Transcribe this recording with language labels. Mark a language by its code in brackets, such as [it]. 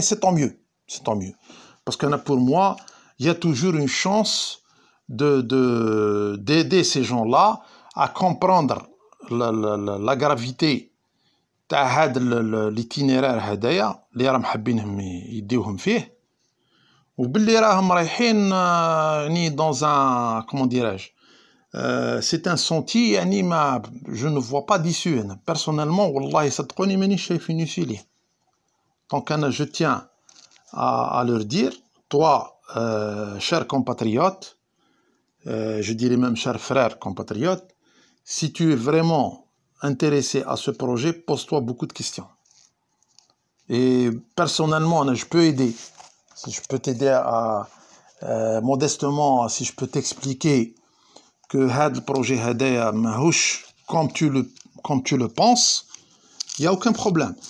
[fr] C'est tant mieux, parce que pour moi, il y a toujours une chance d'aider ces gens-là à comprendre la gravité de l'itinéraire Hadaya [ar] اللي راهم حابينهم يديوهم فيه وباللي راهم رايحين [fr] dans un, comment dirais-je, c'est un sentier [ar] يعني ما [fr] je ne vois pas d'issue. Personnellement, [ar] والله صدقوني مانيش شايف [fr] une issue [ar] ليه. [fr] Donc je tiens à leur dire, toi, cher compatriote, je dirais même cher frère compatriote, si tu es vraiment intéressé à ce projet, pose-toi beaucoup de questions. Et personnellement, je peux aider. Si je peux t'aider modestement, si je peux t'expliquer que le projet Hadaya mahouch comme tu le penses, il n'y a aucun problème.